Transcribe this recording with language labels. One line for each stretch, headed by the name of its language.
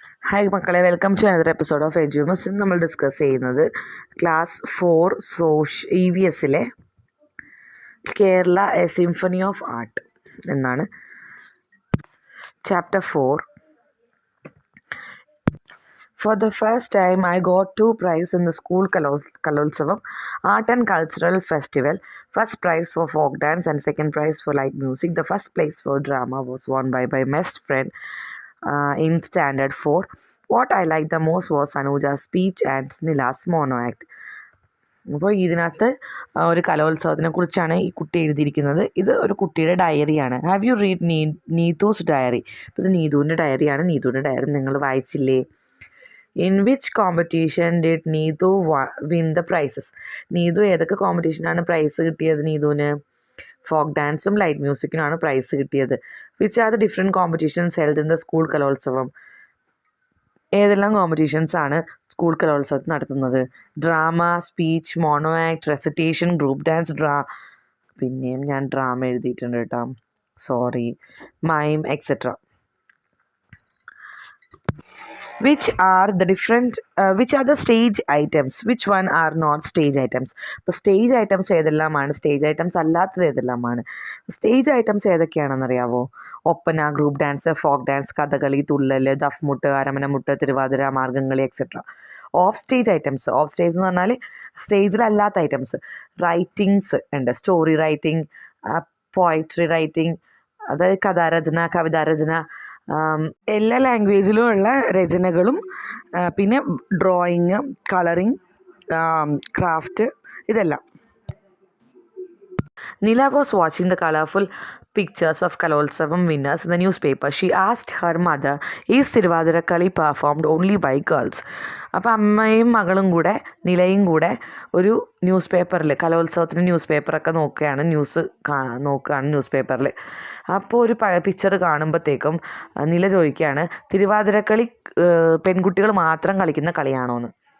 Malayalam: Hi മക്കളെ,
English: Welcome to another episode of Edumus.
Malayalam: ഇന്ന് നമ്മൾ ഡിസ്കസ് ചെയ്യുന്നത് class 4 EVSലെ Kerala A symphony of art എന്നാണ്. Chapter 4.
English: For the first time, I got 2 prizes in the school Kalolsavam Art and Cultural Festival. First prize for folk dance and second prize for light music. The first place for drama was won by my best friend in standard 4. What I liked the most was Anuja's speech and Nila's mono act.
Malayalam: അപ്പോൾ ഇതിനകത്ത് ഒരു കലോത്സവത്തിനെ കുറിച്ചാണ് ഈ കുട്ടി എഴുതിയിരിക്കുന്നത്. ഇത് ഒരു കുട്ടിയുടെ ഡയറിയാണ്.
English: Have you read Neethu's diary?
Malayalam: ഇത് നീതുവിൻ്റെ ഡയറിയാണ്. നീതുവിൻ്റെ ഡയറി നിങ്ങൾ വായിച്ചില്ലേ?
English: In which competition did Neethu win the prizes?
Malayalam: Neethu ഏതൊക്കെ കോമ്പറ്റീഷനാണ് പ്രൈസ് കിട്ടിയത്? നീതുവിന് ഫോക്ക് ഡാൻസും ലൈറ്റ് മ്യൂസിക്കിനാണ് പ്രൈസ് കിട്ടിയത്.
English: Which are the different competitions held in the school kalolsavam?
Malayalam: ഏതെല്ലാം കോമ്പറ്റീഷൻസ് ആണ് സ്കൂൾ കലോത്സവത്തിൽ നടത്തുന്നത്? Drama, speech, mono act, recitation, group dance, പിന്നെയും ഞാൻ ഡ്രാമ എഴുതിയിട്ടുണ്ട് കേട്ടോ, sorry, mime etcetera.
English: Which are the stage items? Which one are not stage items?
Malayalam: ഇപ്പോൾ സ്റ്റേജ് ഐറ്റംസ് ഏതെല്ലാമാണ്, സ്റ്റേജ് ഐറ്റംസ് അല്ലാത്തത് ഏതെല്ലാമാണ്? Stage items ഏതൊക്കെയാണെന്നറിയാവോ? Oppana, group dance, folk dance, Kathakali, Thullal, Duffmuttu, അരമനമുട്ട്, Thiruvathira, Margamkali etcetera. Of stage items, of stage എന്ന് പറഞ്ഞാൽ സ്റ്റേജിലല്ലാത്ത items. Writings ഉണ്ട്, story writing, poetry writing, അതായത് കഥാരചന, കവിതാരചന, എല്ലാ ലാംഗ്വേജിലും ഉള്ള രചനകളും, പിന്നെ ഡ്രോയിങ്, കളറിങ്, ക്രാഫ്റ്റ്, ഇതെല്ലാം.
English: Nila was watching the colorful pictures of Kalolsavam winners in the newspaper. She asked her mother, is Thiruvathirakkali performed only by girls?
Malayalam: അപ്പോൾ അമ്മയും മകളും കൂടെ, നിലയും കൂടെ ഒരു ന്യൂസ് പേപ്പറിൽ, കലോത്സവത്തിന് ന്യൂസ് പേപ്പറൊക്കെ നോക്കുകയാണ് ന്യൂസ് പേപ്പറിൽ. അപ്പോൾ ഒരു പിക്ചർ കാണുമ്പോഴത്തേക്കും നില ചോദിക്കുകയാണ്, തിരുവാതിരക്കളി പെൺകുട്ടികൾ മാത്രം കളിക്കുന്ന കളിയാണോ എന്ന്.